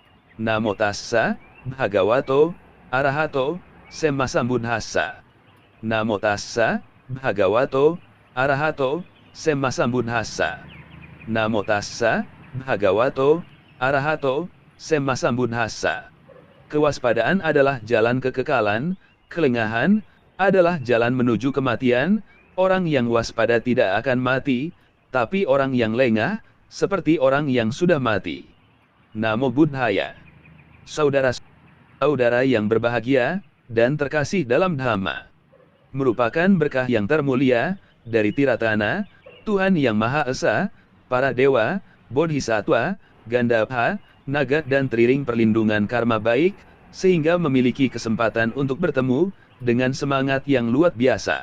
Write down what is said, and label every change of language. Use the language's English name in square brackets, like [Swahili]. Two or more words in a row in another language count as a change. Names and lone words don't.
[Pali] Namo tassa, bhagavato, arahato, semmasambuddhassa. Namo tassa, bhagavato, arahato, semmasambuddhassa. Namo tassa, bhagavato, arahato, semmasambuddhassa. [Indonesian] Kewaspadaan adalah jalan kekekalan, kelengahan adalah jalan menuju kematian. Orang yang waspada tidak akan mati, tapi orang yang lengah, seperti orang yang sudah mati. [Pali] Namo Buddhaya. [Indonesian] Saudara-saudara yang berbahagia dan terkasih dalam Dhamma, merupakan berkah yang termulia dari Tiratana, Tuhan Yang Maha Esa, para dewa, bodhisattva, gandhabha, naga dan triring perlindungan karma baik, sehingga memiliki kesempatan untuk bertemu dengan semangat yang luar biasa.